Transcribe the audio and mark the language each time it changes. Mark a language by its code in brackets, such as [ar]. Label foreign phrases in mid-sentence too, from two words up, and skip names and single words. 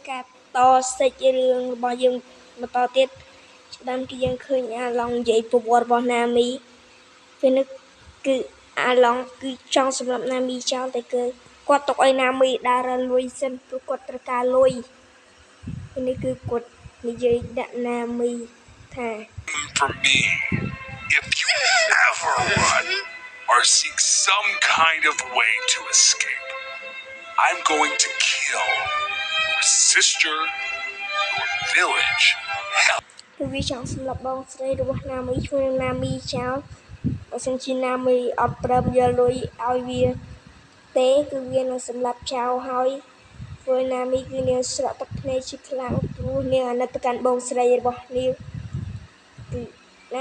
[km] ការតសេចរឿងរបស់យើងបន្តទៀតតាមគឺយើងឃើញអាឡង់និយាយប្រវត្តិរបស់ណាមីពេលនេះគឺអាឡង់គឺចង់សម្រាប់ណាមីចោលតែគឺគាត់ទុកឲ្យណាមីដើរលុយសិនព្រោះគាត់ត្រូវការលុយពេលនេះគឺគាត់និយាយដាក់ណាមីថា [en] For me, if you ever run or seek some kind of way to escape, I'm going to kill your sister, your village, hell. [km] គឺវាចង់សម្លាប់បងស្រីរបស់ណាមីឈ្មោះណាមីចោលបើសិនជាណាមីអត់ព្រមយកលុយឲ្យវាទេគឺវានឹងសម្លាប់ចោល ហើយធ្វើណាមីគឺនាងស្រក់ទឹកភ្នែកជាខ្លាំងព្រោះនាងអាណិតទៅកាន់បងស្រីរបស់នាងគឺណា